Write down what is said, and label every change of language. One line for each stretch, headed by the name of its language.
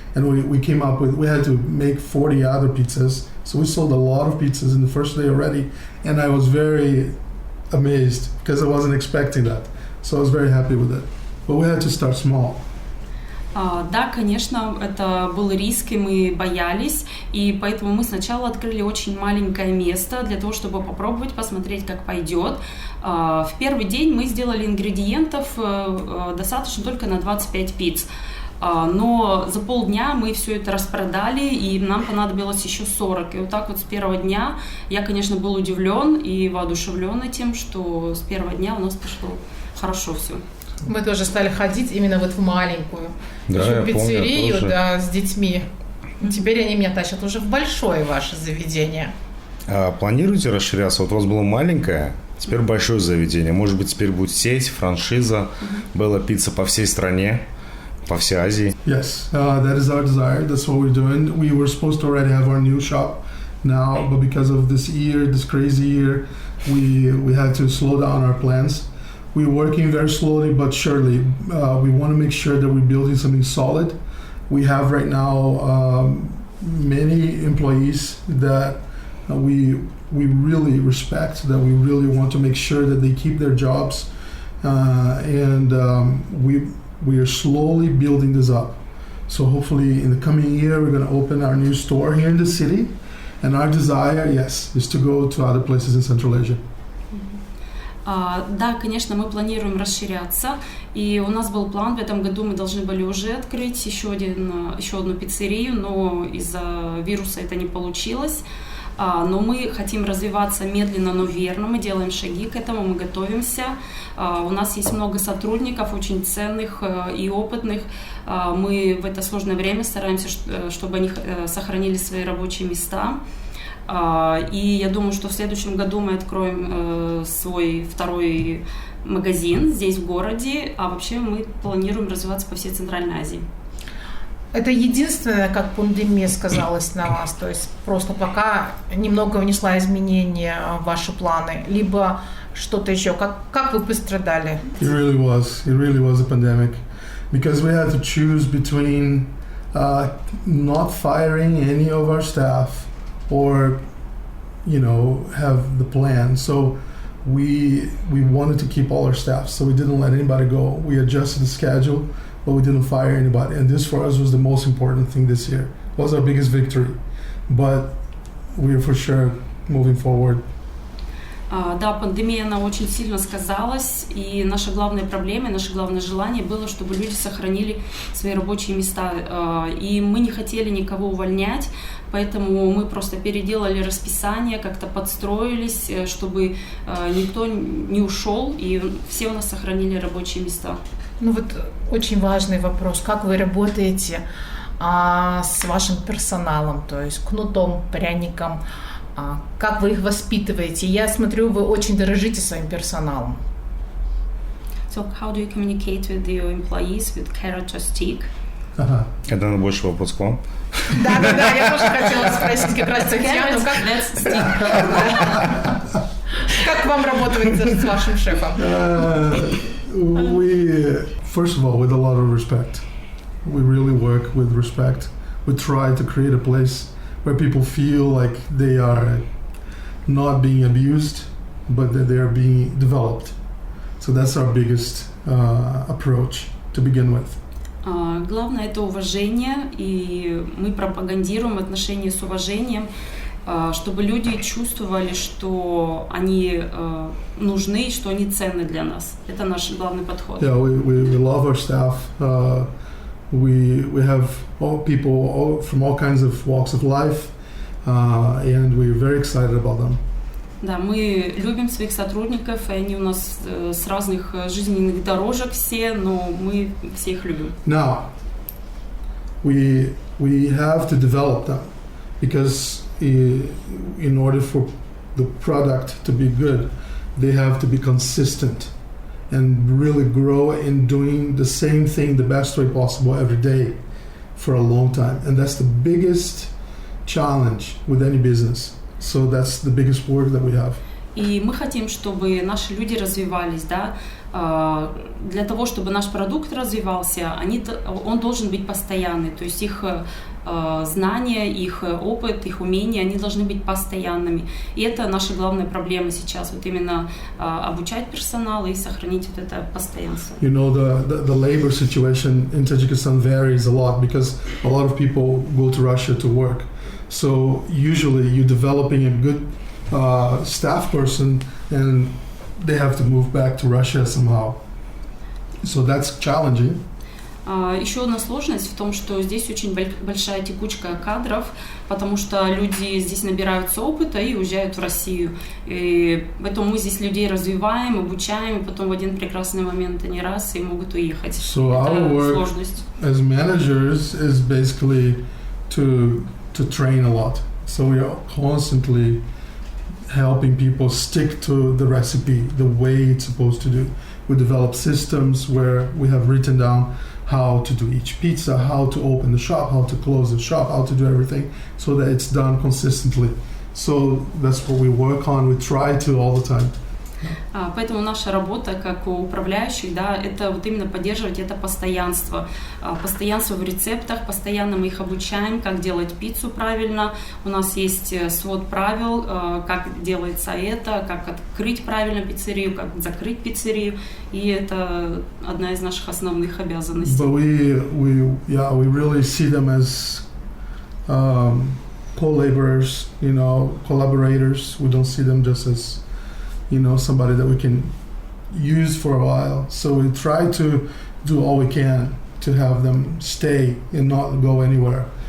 English: And we came up with, we had to make 40 other pizzas. So we sold a lot of pizzas in the first day already. And I was very amazed because I wasn't expecting that. So I was very happy with it. But we had to start small.
Russian: Да, конечно, это был риск, и мы боялись, и поэтому мы сначала открыли очень маленькое место для того, чтобы попробовать, посмотреть, как пойдет. В первый день мы сделали ингредиентов достаточно только на 25 пиц, но за полдня мы все это распродали, и нам понадобилось еще 40. И вот так вот с первого дня я, конечно, был удивлен и воодушевлен тем, что с первого дня у нас пошло хорошо все. Мы тоже стали ходить именно вот в маленькую пиццерию, с детьми. Теперь они меня тащат уже в большое ваше заведение. А планируете расширяться? Вот у вас было маленькое, теперь большое заведение. Может быть, теперь будет сеть, франшиза, Bella Pizza по всей стране, по всей Азии?
English: Yes, that is our desire. That's what we're doing. We were supposed to already have our new shop now, but because of this crazy year, we had to slow down our plans. We're working very slowly but surely. We want to make sure that we're building something solid. We have right now many employees that we really respect, that we really want to make sure that they keep their jobs. And we are slowly building this up. So hopefully in the coming year, we're going to open our new store here in the city. And our desire, yes, is to go to other places in Central Asia.
Russian: Да, конечно, мы планируем расширяться, и у нас был план, в этом году мы должны были уже открыть еще одну пиццерию, но из-за вируса это не получилось. Но мы хотим развиваться медленно, но верно, мы делаем шаги к этому, мы готовимся. У нас есть много сотрудников, очень ценных и опытных. Мы в это сложное время стараемся, чтобы они сохранили свои рабочие места. И я думаю, что в следующем году мы откроем свой второй магазин здесь, в городе, а вообще мы планируем развиваться по всей Центральной Азии. Это единственное, как пандемия сказалась на вас, то есть просто пока немного внесла изменения в ваши планы, либо что-то еще. Как вы пострадали?
English: It really was a pandemic, because we had to choose between not firing any of our staff or, have the plan. So we wanted to keep all our staff, so we didn't let anybody go. We adjusted the schedule. but we didn't fire anybody. And this for us was the most important thing this year. It was our biggest victory. But we are for sure moving forward.
Russian: Да, пандемия, она очень сильно сказалась, и наша главная проблема, наше главное желание было, чтобы люди сохранили свои рабочие места. И мы не хотели никого увольнять, поэтому мы просто переделали расписание, как-то подстроились, чтобы никто не ушел, и все у нас сохранили рабочие места. Ну вот очень важный вопрос. Как вы работаете с вашим персоналом, то есть кнутом, пряником? Как вы их воспитываете? Я смотрю, вы очень дорожите своим персоналом.
English: So how do you communicate with your employees with carrot or stick?
Russian: Это наверное, больше вопрос к вам. Да, я тоже хотела спросить как раз Татьяну, как вам работать с вашим шефом?
English: We, first of all, with a lot of respect. We really work with respect. We try to create a place where people feel like they are not being abused, but that they are being developed. So that's our biggest approach to begin with.
Russian: Главное это уважение, и мы пропагандируем отношения с уважением, чтобы люди чувствовали, что они нужны, что они ценны для нас. Это наш главный подход.
English: Yeah, we love our staff. We have all people from all kinds of walks of life, and we're very excited about them.
Russian: Да, мы любим своих сотрудников, и они у нас с разных жизненных дорожек все, но мы все их любим.
English: Now, we have to develop them, because in order for the product to be good, they have to be consistent and really grow in doing the same thing the best way possible every day for a long time. And that's the biggest challenge with any business. So that's the biggest work that we have.
Russian: И мы хотим, чтобы наши люди развивались, да. Для того, чтобы наш продукт развивался, он должен быть постоянный. То есть их знания, их опыт, их умения, они должны быть постоянными. И это наша главная проблема сейчас. Вот именно обучать персонал и сохранить вот это постоянство.
English: You know, the labor situation in Tajikistan varies a lot because a lot of people go to Russia to work. So usually you're developing a good staff person and they have to move back to Russia somehow. So that's challenging.
Russian: Еще одна сложность в том, что здесь очень большая текучка кадров, потому что люди здесь набираются опыта и уезжают в Россию. И поэтому мы здесь людей развиваем, обучаем, и потом в один прекрасный момент они раз и могут уехать.
English: So
Russian: это
English: our work
Russian: сложность.
English: As managers is basically to train a lot. So we are constantly helping people stick to the recipe, the way it's supposed to do. We develop systems where we have written down how to do each pizza, how to open the shop, how to close the shop, how to do everything so that it's done consistently. So that's what we work on. We try to all the time.
Russian: Поэтому наша работа, как у управляющих, да, это вот именно поддерживать это постоянство. Постоянство в рецептах, постоянно мы их обучаем, как делать пиццу правильно. У нас есть свод правил, как делается это, как открыть правильно пиццерию, как закрыть пиццерию. И это одна из наших основных обязанностей.
English: But we really see them as co-laborers, you know, collaborators. We don't see them just as, you know, somebody that we can use for a while. So we try to do all we can to have them stay and not go anywhere.